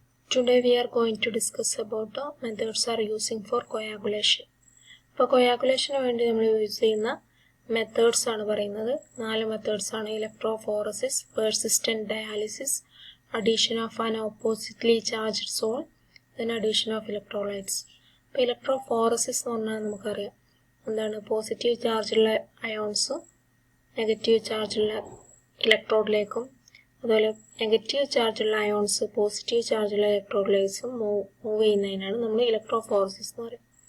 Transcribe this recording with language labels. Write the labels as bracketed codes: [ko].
[en] Today we are going to discuss about the methods are using for coagulation. [ml] For coagulation വേണ്ടി നമ്മൾ use ചെയ്യുന്ന methods ആണ് പറയുന്നത്. [en] 4 methods ആണ്: electrophoresis, persistent dialysis, addition of an oppositely charged salt, then addition of electrolytes. [ml] അപ്പോൾ electrophoresis എന്ന് പറഞ്ഞാൽ നമുക്കറിയാം എന്താണ്. പോസിറ്റീവ് ചാർജുള്ള അയോൺസ് നെഗറ്റീവ് ചാർജുള്ള ഇലക്ട്രോഡിലേക്കും അതുപോലെ നെഗറ്റീവ് ചാർജുള്ള അയോൺസ് പോസിറ്റീവ് ചാർജുള്ള ഇലക്ട്രോഡിലേക്സും മൂവ് ചെയ്യുന്നതിനാണ് നമ്മൾ ഇലക്ട്രോഫോറസിസ് എന്ന് പറയും.